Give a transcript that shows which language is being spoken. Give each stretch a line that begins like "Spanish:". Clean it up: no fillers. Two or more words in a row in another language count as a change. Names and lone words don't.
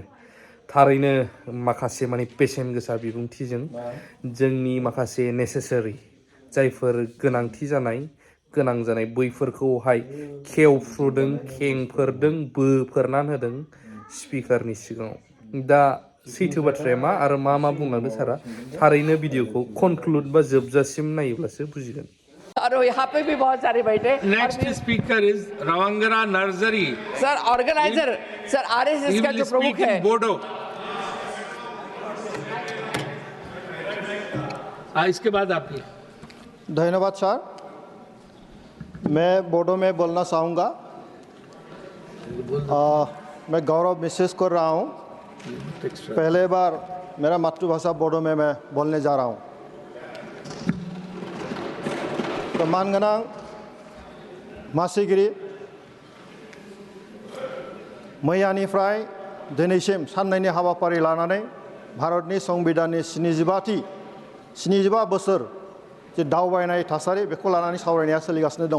Bodo: थारैनो माखासे माने बेसेन गोसा बिबुंथिजों जोंनि माखासे नेसेसारि जायफोर गोनांथि जानाय गोनां जानाय बैफोरखौहाय खेवफ्रुदों खेंफोरदों बोफोरनानै होदों स्पिकारनि सिगाङाव। दा सैथो बाथ्राया मा आरो मा बुंलांदों सारा थारैनो भिडिअखौ कनक्लुड बा जोबजासिम नायोब्लासो बुजिगोन।
Hindi: और यहाँ पे भी बहुत सारे बैठे।
English: next speaker is रवंगरा नर्जरी। sir organiser sir
Hindi: आरएसएस का जो प्रमुख है बोडो। इसके बाद आपकी। धन्यवाद सर। मैं बोडो में बोलना चाहूँगा। मैं गौरव महसूस कर रहा हूँ। पहले बार मेरा मातृभाषा बोडो में मैं बोलने जा रहा हूँ।
Bodo: तो मानगोनां मासिगिरि मैयानिफ्राय दिनैसिम साननैनि हाबाफारि लानानै भारतनि संबिधाननि 75 बोसोर जे दावबायनाय थासारि बेखौ लानानै सावरायनाया सोलिगासिनो दङ।